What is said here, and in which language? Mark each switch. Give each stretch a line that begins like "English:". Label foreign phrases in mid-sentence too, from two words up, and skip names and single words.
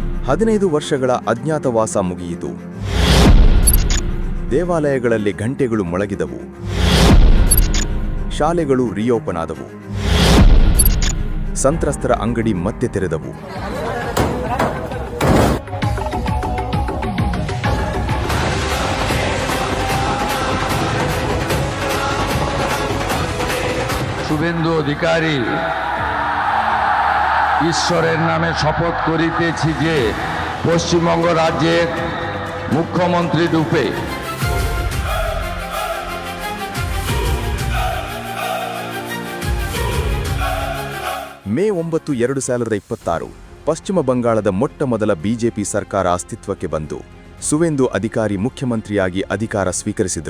Kannada: 15 ವರ್ಷಗಳ ಅಜ್ಞಾತವಾಸ ಮುಗಿಯಿತು. ದೇವಾಲಯಗಳಲ್ಲಿ ಘಂಟೆಗಳು ಮೊಳಗಿದವು. ಶಾಲೆಗಳು ರಿಓಪನ್ ಆದವು. ಸಂತ್ರಸ್ತರ ಅಂಗಡಿ ಮತ್ತೆ ತೆರೆದವು.
Bangla: শুভেন্দু অধিকারী ঈশ্বরের নামে শপথ করিতেছি যে পশ্চিমবঙ্গ রাজ্যের মুখ্যমন্ত্রী রূপে
Kannada: ಮೇ 9, 2026 ಪಶ್ಚಿಮ ಬಂಗಾಳದ ಮೊಟ್ಟಮೊದಲ ಬಿಜೆಪಿ ಸರ್ಕಾರ ಅಸ್ತಿತ್ವಕ್ಕೆ ಬಂದು ಸುವೇಂದು ಅಧಿಕಾರಿ ಮುಖ್ಯಮಂತ್ರಿಯಾಗಿ ಅಧಿಕಾರ ಸ್ವೀಕರಿಸಿದರು.